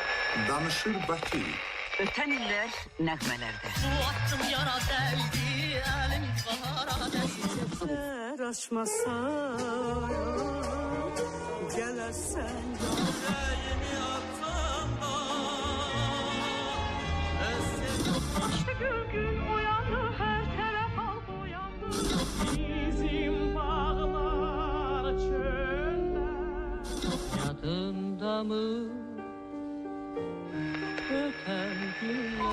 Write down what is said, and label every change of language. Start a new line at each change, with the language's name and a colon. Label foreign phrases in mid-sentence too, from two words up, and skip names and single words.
Azerbaijani: Danışır Bakı. Öten iller nəğmələrdə. Bu attım yara dəldi, əlim qara dəldi. Açmasan, gələrsən. Ürəyimi atsan da,
Turkish: İşte gün uyandı, her taraf halk uyandı.
Azerbaijani: Bizim bağlar çöldə.
Turkish: yadında mı öten günler?